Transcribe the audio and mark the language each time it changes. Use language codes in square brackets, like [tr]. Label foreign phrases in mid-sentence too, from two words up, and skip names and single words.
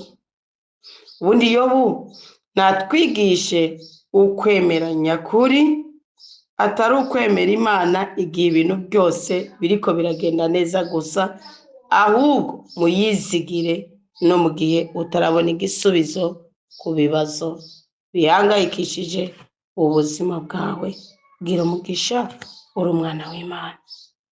[rn] ubundi yobu natwigishe ukwemera nyakuri, atari ukwemera imana igihe ibintu byose biriko biragenda neza gusa, ahubwo muyizigire no mu gihe utarabona igisubizo ku bibazo bihangayikishije ubuzima bwawe. Gira umugisha, uri umwana w'Imana.